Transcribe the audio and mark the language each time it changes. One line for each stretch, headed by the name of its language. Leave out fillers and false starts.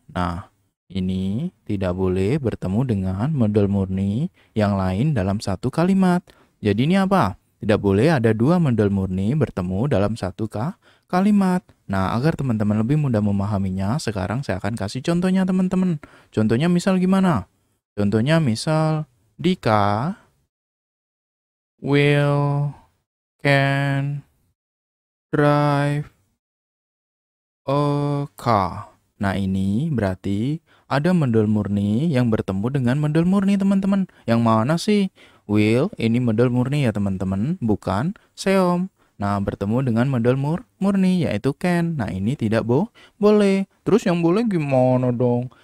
Indonesian: Nah, ini tidak boleh bertemu dengan model murni yang lain dalam satu kalimat. Jadi ini apa? Tidak boleh ada dua model murni bertemu dalam satu kalimat. Nah, agar teman-teman lebih mudah memahaminya, sekarang saya akan kasih contohnya teman-teman. Contohnya misal gimana? Contohnya misal
English: Dika will can drive a car.
Indonesian: Nah, ini berarti ada model murni yang bertemu dengan model murni teman-teman. Yang mana sih? Will, ini model murni ya teman-teman, bukan seom. Nah, bertemu dengan model murni yaitu can. Nah, ini tidak boleh. Terus yang boleh gimana dong?